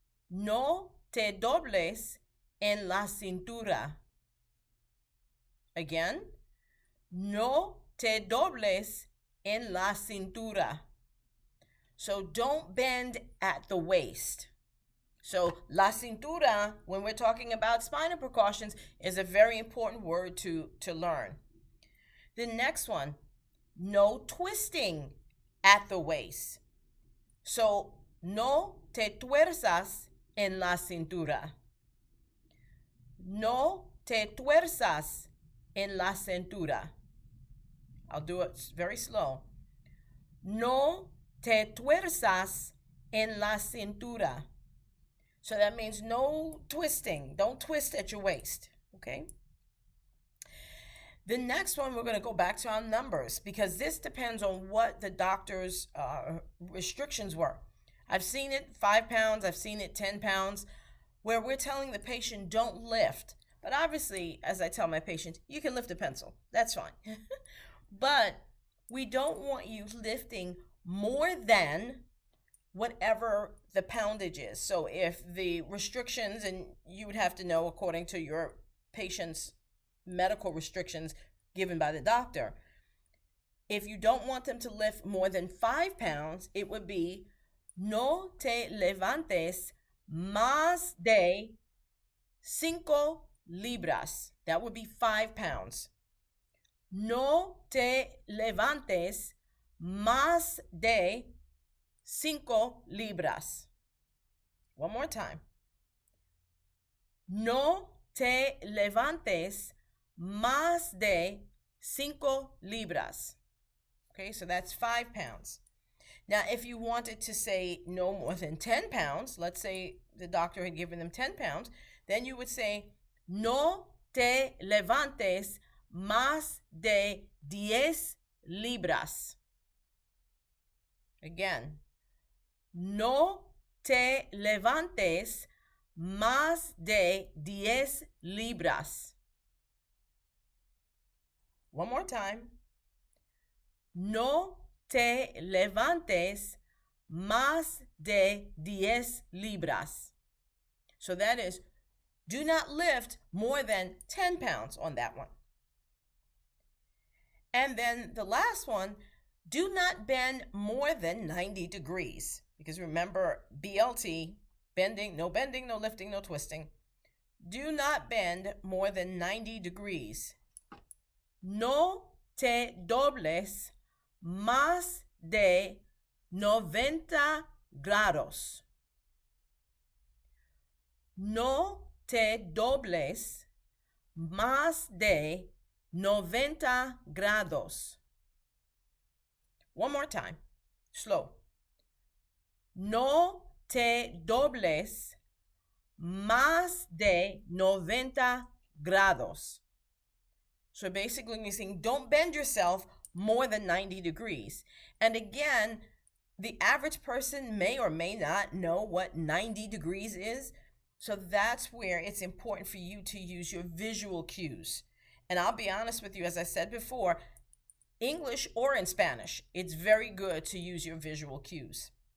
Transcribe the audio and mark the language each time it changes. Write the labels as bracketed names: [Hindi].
[Spanish] No te dobles en la cintura. [English] Again, [Spanish] no te dobles en la cintura. [English] So don't bend at the waist. So [Spanish] la cintura, [English] when we're talking about spinal precautions, is a very important word to learn. The next one, no twisting at the waist. [Spanish] So no te tuersas en la cintura. No te tuersas en la cintura. [English] I'll do it very slow. [Spanish] No te tuersas en la cintura. [English] So that means no twisting. Don't twist at your waist, okay? The next one, we're going to go back to our numbers because this depends on what the doctor's restrictions were. I've seen it 5 pounds, I've seen it 10 pounds, where we're telling the patient don't lift. But obviously, as I tell my patients, you can lift a pencil. That's fine. But we don't want you lifting more than whatever the poundage is. So if the restrictions, and you would have to know according to your patient's medical restrictions given by the doctor, if you don't want them to lift more than 5 pounds, it would be [Spanish] no te levantes más de 5 libras. [English] That would be 5 pounds. [Spanish] No te levantes más de 5 libras. [English] One more time. [Spanish] No te levantes más de 5 libras. [English] Okay, so that's 5 pounds. Now, if you wanted to say no more than 10 pounds, let's say the doctor had given them 10 pounds, then you would say, [Spanish] no te levantes más de 10 libras. [English] Again, [Spanish] no te levantes más de 10 libras. [English] One more time. [Spanish] No te levantes más de 10 libras. [English] So that is, do not lift more than 10 pounds on that one. And then the last one, do not bend more than 90 degrees. Because remember, BLT, bending, no lifting, no twisting. Do not bend more than 90 degrees. [Spanish] No te dobles más de 90 grados. No te dobles más de 90 grados. [English] One more time, slow. [Spanish] No te dobles más de 90 grados. [English] So basically you're saying don't bend yourself more than 90 degrees. And again, the average person may or may not know what 90 degrees is. So that's where it's important for you to use your visual cues. And I'll be honest with you, as I said before, English or in Spanish, it's very good to use your visual cues.